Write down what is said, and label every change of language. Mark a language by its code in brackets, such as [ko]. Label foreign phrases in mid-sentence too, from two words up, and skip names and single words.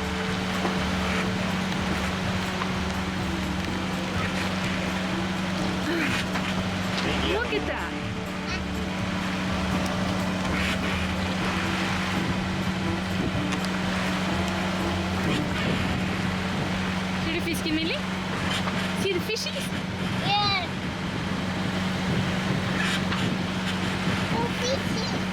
[en] Look at that. [no] Ser du fisken, Millie? [en] See the fishies? Yes. Oh, fishy.